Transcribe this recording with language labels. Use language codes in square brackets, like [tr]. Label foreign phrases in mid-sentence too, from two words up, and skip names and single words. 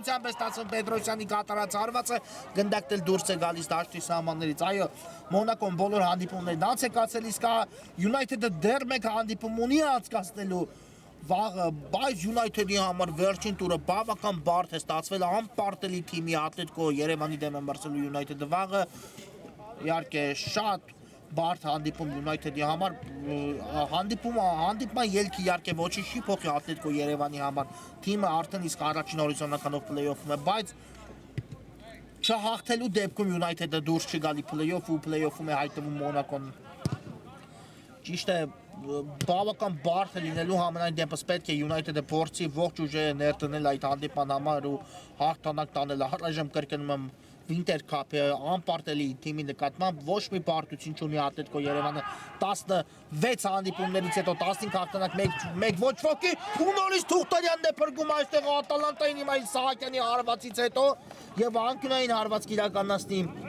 [hy] է ստացվում Պետրոսյանի կատարած հարվածը գնդակտել դուրս է գալիս դաշտի սահմաններից, այո Մոնակոն բոլոր հանդիպումներն անց է կացել, իսկ Յունայթեդը դեռ մեկ հանդիպում ունի անցկացնելու վաղը, բայց Յունայթեդի համար վերջին տուրը բավական բարդ է ստացվել անպարտելի թիմի Ատլետիկո Երևանի դեմ է մրցելու Յունայթեդը վաղը իհարկե շատ բարդ հանդիպում Յունայթեդի համար հանդիպման ելքի իհարկե ոչինչ չի փոխի Ատլետիկո Երևանի համար թիմը արդեն իսկ առաջին հորիզոնականով play-off-ում է, բայց չհաղթելու դեպքում Յունայթեդը դուրս չի գալի play-off ու play-off-ում է հայտնվում Մոնակոն ճիշտ է բավական բարդ է լինելու համենայն դեպս պետք է Յունայթեդը փորձի ողջ ուժերը ներդնել այդ հանդիպման համար ու հաղթանակ տանել առայժմ կրկնում եմ Winter Cup-ը անպարտելի թիմի նկատմամբ ոչ մի պարտություն չունի Ատլետիկո Երևանը 16 հանդիպումներից հետո 15 հաղթանակ մեկ ոչ ոքի ու նորից Թուղթարյանն է փրկում այստեղ Ատալանտային Իմայել Սահակյանի հարվածից հետո եւ անկյունային հարված կիրականացնի